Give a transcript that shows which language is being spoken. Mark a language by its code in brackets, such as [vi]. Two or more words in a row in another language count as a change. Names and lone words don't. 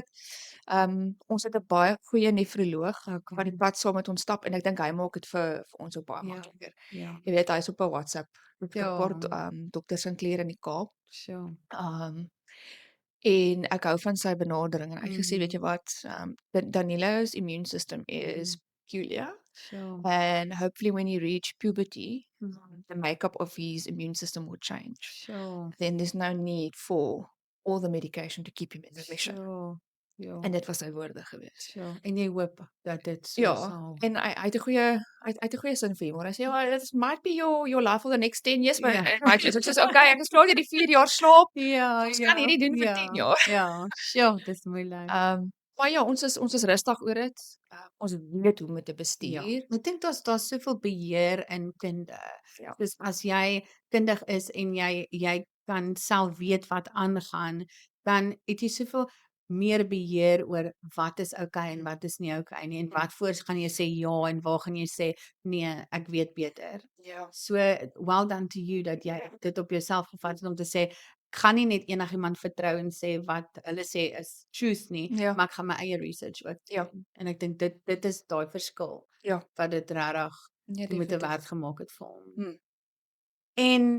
[af] Ons het 'n baie goeie nefroloog Okay. wat die pad saam met ons stap en ek dink hy maak dit vir ons ook baie Ja. makliker. Ja. Jy weet hy's op 'n WhatsApp Ja. Dr. Sinclair in die Kaap. Sure. En ek hou van sy benadering en hy het gesê Mhm. weet jy wat, [en] Daniela's immune system is peculiar Sure. and hopefully when he reach puberty Mhm. the makeup of his immune system will change. Sure. Then there's no need for all the medication to keep him in remission. Sure. [af] Ja. En dit was sy woorde gewees. Sure. En jy hoop dat dit so Ja, sal. en hy het 'n goeie sin vir humor. Hy sê ja, [en] this might be your life for the next 10 years, but [af] Ja. ek sê okay, ek is klaar deur die 4 jaar slaap. Ja, Ons kan hierdie doen vir 10 jaar. Ja, sure, dis moeilik. Maar ja, ons is rustig oor dit. Ons weet hoe om dit te Ja. bestuur. Ek dink daar's soveel beheer in kunde. Ja. Dus as jy kundig is en jy kan self weet wat aangaan, dan het jy soveel meer beheer oor wat is okay en wat is nie okay nie en wat voor gaan jy sê ja en waar gaan jy sê nee, ek weet beter. Ja. [en] So well done to you [af] dat jy dit op jouself gevat het om te sê ek gaan nie net enigiemand vertrou en sê wat hulle sê is truth nie, Ja. maar ek gaan my eie research ook Ja. doen. En ek dink dit is daai verskil Ja. wat dit regtig Nee, die moeite definitief. werd gemaak het vir hom. Hmm.